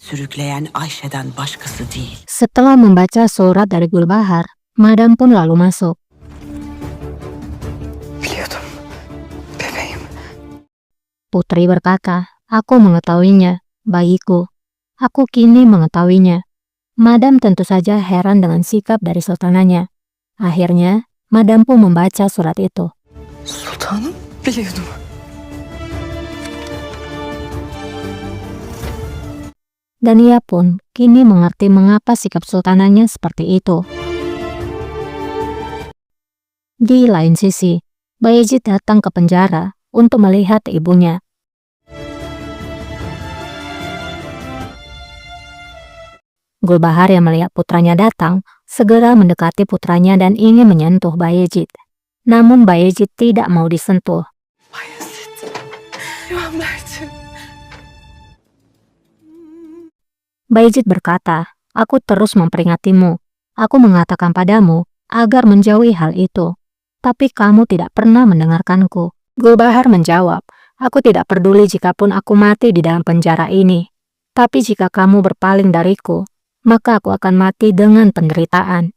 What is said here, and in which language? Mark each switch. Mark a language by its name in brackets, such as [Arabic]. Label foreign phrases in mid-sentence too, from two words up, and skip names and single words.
[Turkish] sürükleyen Ayşe'den başkası değil. [Indonesian] Setelah membaca surat dari Gulbahar, Madam pun lalu masuk. [Turkish] Biliyordum. Bebeğim. [Indonesian] Putri berkata, aku mengetahuinya, bayiku. Aku kini mengetahuinya. Madam tentu saja heran dengan sikap dari sultananya. Akhirnya, Madam pun membaca surat itu. [Turkish] Sultanım, biliyordum. [Indonesian] Dan ia pun kini mengerti mengapa sikap sultananya seperti itu. Di lain sisi, Bayezid datang ke penjara untuk melihat ibunya. Gulbahar yang melihat putranya datang, segera mendekati putranya dan ingin menyentuh Bayezid. Namun Bayezid tidak mau disentuh. [Turkish] Bayezid. Mert'im. [Indonesian] Bayezid berkata, aku terus memperingatimu. Aku mengatakan padamu agar menjauhi hal itu. Tapi kamu tidak pernah mendengarkanku. Gulbahar menjawab, aku tidak peduli jikapun aku mati di dalam penjara ini. Tapi jika kamu berpaling dariku, maka aku akan mati dengan penderitaan.